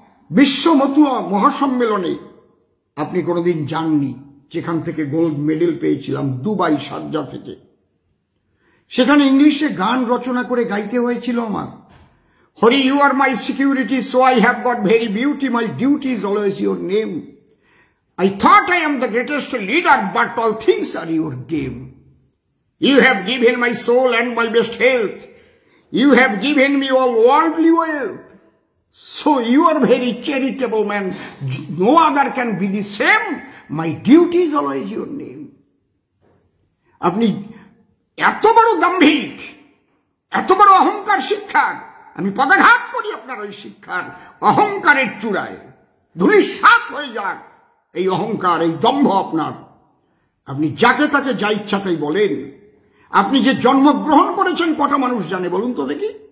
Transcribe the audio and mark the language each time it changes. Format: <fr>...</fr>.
<bn>বিশ্ব মতুয়া মহাসম্মেলনে আপনি কোনোদিন যাননি, যেখান থেকে গোল্ড মেডেল পেয়েছিলাম, দুবাই শারজা থেকে। সেখানে ইংলিশে গান রচনা করে গাইতে হয়েছিল আমার, Hari you আর my security, so I have got very beauty, my duty is always your name.</bn> <en>I thought I am the greatest leader, but all things are your game. You have given my soul and my best health. You have given me all worldly wealth. So you are very charitable man. No other can be the same. My duty is always your name.</en> <bn>আপনি এত বড় দাম্ভিক, এত বড় অহংকার শিক্ষার, আমি পদাঘাত করি আপনার ওই শিক্ষার অহংকারের চূড়ায়। ধূলিসাৎ হয়ে যাক এই অহংকার, এই দম্ভ আপনার। আপনি যাকে তাকে যা ইচ্ছা তাই বলেন। আপনি যে জন্মগ্রহণ করেছেন কটা মানুষ জানে বলুন তো দেখি?</bn>